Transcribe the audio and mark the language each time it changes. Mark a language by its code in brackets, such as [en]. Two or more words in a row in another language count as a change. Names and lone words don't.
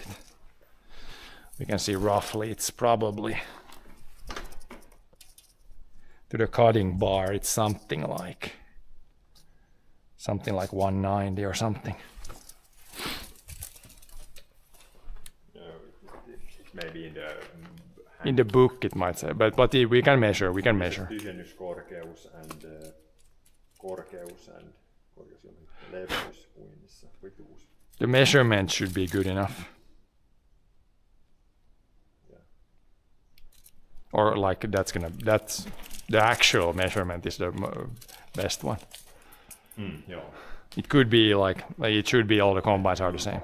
[en] We can see roughly it's probably to the cutting bar, it's something like 190 or something. Maybe in the book it might say, but we can measure. [fi] Tyhjennyskorkeus and korkeus and leveys uinnissa, pituus. [en] The measurement should be good enough. Yeah. Or like that's the actual measurement is the best one. Joo. It could be like it should be all the combines are the same.